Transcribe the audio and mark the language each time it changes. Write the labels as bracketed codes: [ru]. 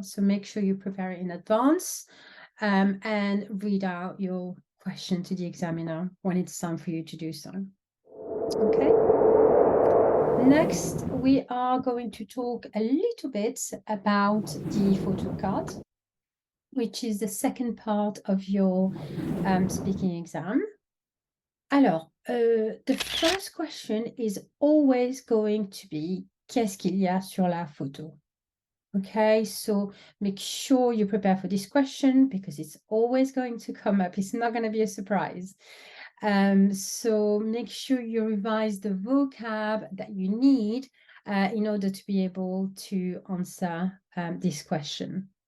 [en] So make sure you prepare it in advance and read out your question to the examiner when it's time for you to do so. Okay. Next, we are going to talk a little bit about the photo card, which is the second part of your speaking exam. [fr] Alors, [en] the first question is always going to be [fr] qu'est-ce qu'il y a sur la photo? [en] Okay, so make sure you prepare for this question because it's always going to come up. It's not going to be a surprise. So make sure you revise the vocab that you need in order to be able to answer this question.